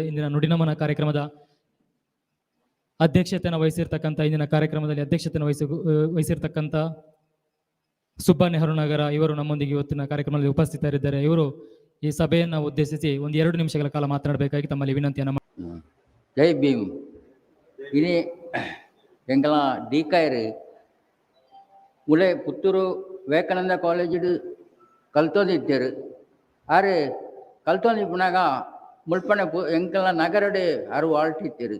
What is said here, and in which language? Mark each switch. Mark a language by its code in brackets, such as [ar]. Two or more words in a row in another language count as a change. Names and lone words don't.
[kn] ಇಂದಿನ ನುಡಿನಮನ ಕಾರ್ಯಕ್ರಮದ ಅಧ್ಯಕ್ಷತೆಯನ್ನು ವಹಿಸಿರ್ತಕ್ಕಂಥ ವಹಿಸಿರ್ತಕ್ಕಂಥ ಸುಬ್ಬ ನೆಹರುನಗರ ಇವರು ನಮ್ಮೊಂದಿಗೆ ಇವತ್ತಿನ ಕಾರ್ಯಕ್ರಮದಲ್ಲಿ ಉಪಸ್ಥಿತರಿದ್ದಾರೆ. ಇವರು ಈ ಸಭೆಯನ್ನು ಉದ್ದೇಶಿಸಿ 1-2 ನಿಮಿಷಗಳ ಕಾಲ ಮಾತನಾಡಬೇಕಾಗಿ ತಮ್ಮಲ್ಲಿ ವಿನಂತಿಯನ್ನು. ಜೈ ಭೀಮ್. [tcy] ಇನಿ ಎಂಕಲ ಡಿಕಾಯರು ಉಳೆ ಪುತ್ತೂರು ವಿವೇಕಾನಂದ ಕಾಲೇಜು ಕಲ್ತೋದಿತ್ತೇರು. ಆರೆ ಕಲ್ತೋದಿಪ್ಪನಾಗ ಮುಳ್ಪನೆ ಎಂಕಲ ನಗರಡೆ ಆರು ಆಳ್ತಿತ್ತೇರು.